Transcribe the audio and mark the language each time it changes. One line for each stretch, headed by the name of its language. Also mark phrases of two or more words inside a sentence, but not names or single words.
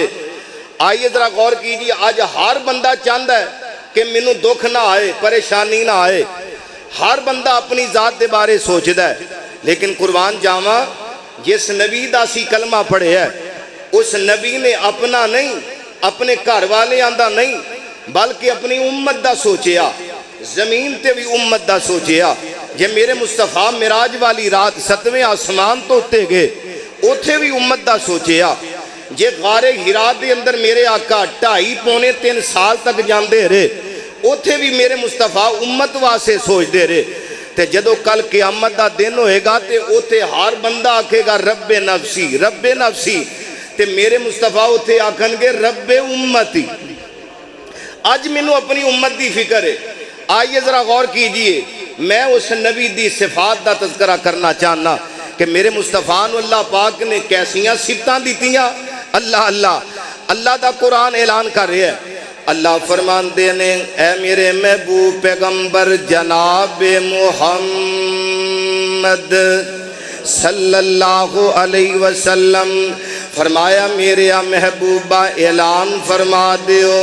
Urdu: آئیے ذرا غور کیجئے، آج ہر بندہ چاہتا ہے کہ منو دکھ نہ آئے، پریشانی نہ آئے.
Punjabi: ہر بندہ اپنی ذات دے بارے سوچدا ہے. لیکن قربان جاواں جس نبی دا سی کلمہ پڑھے ہے اس نبی نے اپنا نہیں، اپنے گھر والے آندہ نہیں، بلکہ اپنی امت دا سوچیا. زمین تے بھی امت دا سوچیا. جے میرے مصطفیٰ معراج والی رات 7ویں آسمان تو اتے گئے اتھے بھی امت دا سوچیا. جے غار ہرا دے اندر میرے آقا 2.5-3 سال تک جاندے رہے اتھے بھی میرے مصطفیٰ امت واسے سوچ دے رہے. تے جدو کل قیامت دا دن ہوئے گا تے اتھے ہر بندہ آکھے گا
Arabic: رب نفسی رب نفسی،
Punjabi: تے میرے مصطفیٰ اتھے آکھن گے
Arabic: رب امتی.
Punjabi: آج منو اپنی امت دی فکر ہے.
Urdu: آئیے ذرا غور کیجئے،
Punjabi: میں اس نبی دی صفات دا تذکرہ کرنا چاہنا کہ میرے مصطفیٰ نو اللہ پاک نے کیسیاں صفتاں دیتیاں. اللہ دا قرآن اعلان کر رہے ہیں. اللہ فرمان دینے اے میرے محبوب پیغمبر جناب محمد
Arabic: صلی اللہ علیہ وسلم،
Punjabi: فرمایا میرے محبوبہ اعلان فرما دیو.